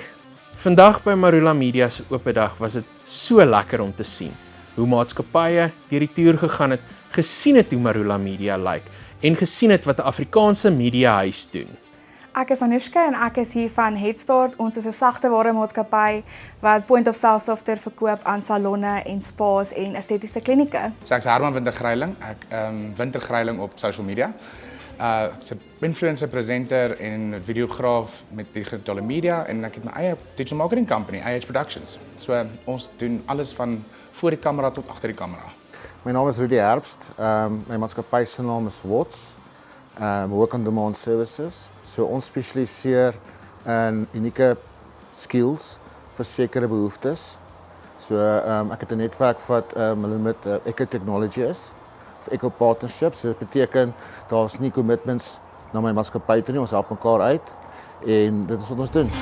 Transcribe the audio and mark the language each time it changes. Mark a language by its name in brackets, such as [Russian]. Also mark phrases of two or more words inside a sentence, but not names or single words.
[Afrikaans] Vandag by Marula Media se oop dag was dit so lekker om te sien hoe maatskappye deur die toer gegaan het, gesien het hoe Marula Media lyk en gesien het wat 'n Afrikaanse mediahuis doen. Ek is Anushka en ek is hier van Headstart. Ons is 'n sagteware maatskappy wat [English] point-of-sale software [Afrikaans] verkoop aan salonne en spas en estetiese klinieke. So ek is Herman Wintergreiling. Ek Wintergreiling op [English] social media. [Afrikaans] Ek's 'n influencer, presenter en videograaf met digitale media en ek het my eie [English] digital marketing company, [Afrikaans] IH Productions. So ons doen alles van voor die kamera tot agter die kamera. My naam is Rudy Herbst. My maatskappy se naam is Watts. Work on demand services. So ons spesialiseer in unieke skills vir sekere behoeftes. So ek het 'n netwerk wat hulle met Eco Technology is, of Eco Partnerships. So dit beteken daar's nie commitments na my maatskappy toe nie, ons help mekaar uit en dit is wat ons doen.